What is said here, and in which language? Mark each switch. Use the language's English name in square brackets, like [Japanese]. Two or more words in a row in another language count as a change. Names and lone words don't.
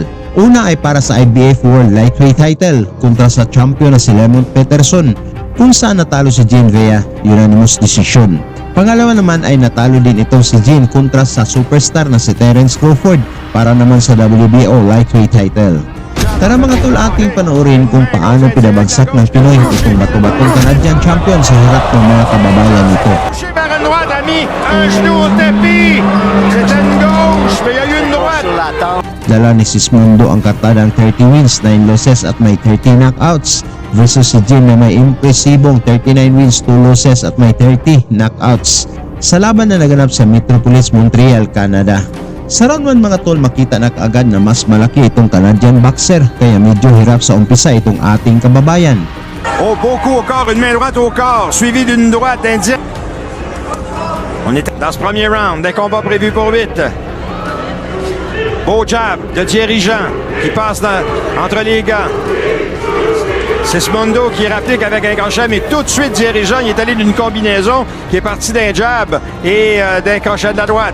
[Filipino] Una ay para sa IBF World Lightweight title kontra sa champion na si Lemon Peterson kung saan natalo si Jean via [English] unanimous decision. [Filipino] Pangalawa naman ay natalo din ito si Jean kontra sa superstar na si Terence Crawford para naman sa WBO Lightweight title. Tara mga tol, ating panoorin kung paano pinabagsak ng Pinoy itong bato-batong [English] Canadian champion [Filipino] sa harap ng mga kababayan nito. [French] Touché vers la droite, ami. Un genou au tapis. C'était une gauche, mais il y a eu une droite. [Filipino] Dala ni Sismondo ang kartadang 30 wins, 9 losses at may 30 knockouts versus si Jim na may impresibong 39 wins, 2 losses at may 30 knockouts sa laban na naganap sa Metropolis, Montreal, Canada. Sa round 1 mga tol, makita na kaagad na mas malaki itong [English] Canadian boxer [Filipino] kaya medyo hirap sa umpisa itong ating kababayan. [French] Oh, beau coup au corps, une main droite au corps, suivie d'une droite indirecte. On est dans ce premier round, des combats prévus pour 8. Beau jab de Thierry Jean qui passe entre les gants. Sismondo qui réplique avec un crochet, mais tout de suite Thierry Jean il est allé d'une combinaison qui est partie d'un jab et d'un crochet de la droite.